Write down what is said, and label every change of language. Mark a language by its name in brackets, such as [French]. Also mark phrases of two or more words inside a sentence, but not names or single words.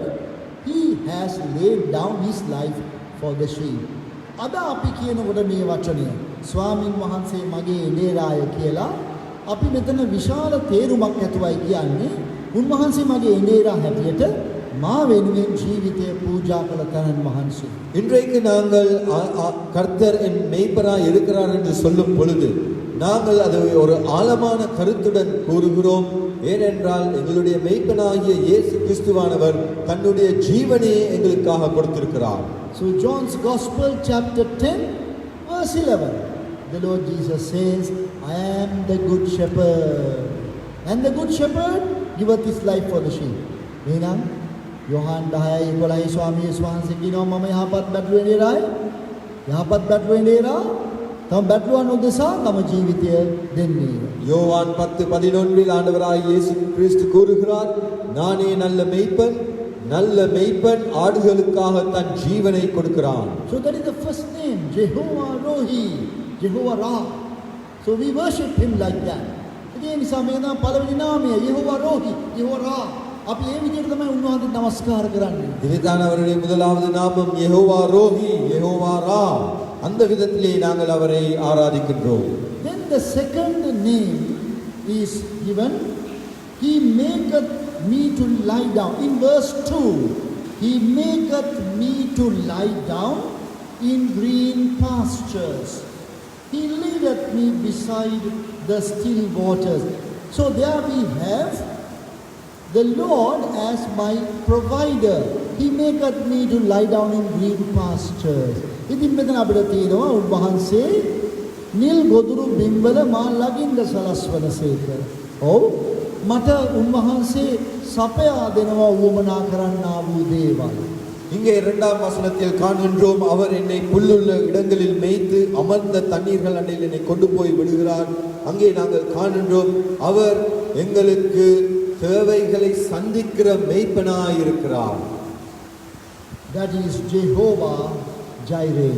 [English] He has laid down his life for the sheep. [Sinhala] අද අපි කියනකොට මේ වචනය ස්වාමින් වහන්සේ මගේ එළේරාය කියලා අපි මෙතන විශාල තේරුමක් ඇතුවයි කියන්නේ උන්වහන්සේ මගේ එළේරා හැටියට මා වෙනුවෙන් ජීවිතය පූජා කළ තනන් වහන්සේ. [Tamil] இன்றைக்கு நாங்கள் கர்த்தர் என் மேய்ப்பராய் இருக்கிறார் என்று சொல்லும் பொழுது நாங்கள் அதை ஒரு ஆழமான கருத்துடன் கூறுகிறோம். ஏனென்றால் எங்களுடைய மேய்ப்பனாகிய இயேசு கிறிஸ்துவானவர் தன்னுடைய ஜீவனையே எங்களுக்காக கொடுத்திருக்கிறார். [English] So John's Gospel chapter 10 verse 11, the Lord Jesus says, I am the good shepherd, and the good shepherd giveth his life for the sheep. [Sinhala] එහෙනම් යොහන් 10:11 ස්වාමී වහන්සේ කියනවා මම යහපත් බැටළුවේ නේරාය. යහපත් බැටළුවේ නේරා තම බැටළුවන් උදෙසා තම ජීවිතය දෙන්නේ. [Tamil] யோவான் 10:11 ஆண்டவராய் இயேசு கிறிஸ்து கூறுகிறார், நானே நல்ல மேய்ப்பன், நல்ல மேய்ப்பன் ஆடுகளுக்காக தன் ஜீவனை கொடுக்கிறான். [English] So that is the first name, Jehovah Rohi, Jehovah Ra. So we worship him like that. [Sinhala] ඒ නිසා මේක තමයි පළවෙනි නාමය, Jehovah Rohi, Jehovah Ra. අපි මේ විදිහට තමයි උන්වහන්සේට নমස්කාර කරන්නේ. [Tamil] இதுதான் அவருடைய முதலாவது நாமம், யெகோவா ரோஹி, யெகோவா ரா. அந்த விதத்திலே நாங்கள் அவரை ஆராதிக்கின்றோம். [English] Then the second name is given, he maketh me to lie down. In verse 2, he maketh me to lie down in green pastures. He leadeth me beside the still waters. So there we have the Lord as my provider. He maketh me to lie down in green pastures. [Sinhala] ඉතින් මෙතන අපිට තියෙනවා උන්වහන්සේ නිල් ගොදුරු බිම්වල මා ළඟින්ද සලස්වනසේක. ඔව් මට උන්වහන්සේ සපයා දෙනවා වුමනා කරන්නා වූ දේවල්. [Tamil] இங்கே 2ஆம் வசனத்தில் காண்கின்றோம், அவர் என்னை புல்லுள்ள இடங்களில் மேய்த்து அமர்ந்த தண்ணீர்கள் அண்டையில் என்னை கொண்டு போய் விடுகிறார். அங்கே நாங்கள் காண்கின்றோம், அவர் எங்களுக்கு தேவைகளை சந்திக்கிற மேய்ப்பனாய் இருக்கிறார். [English] That is Jehovah Jireh.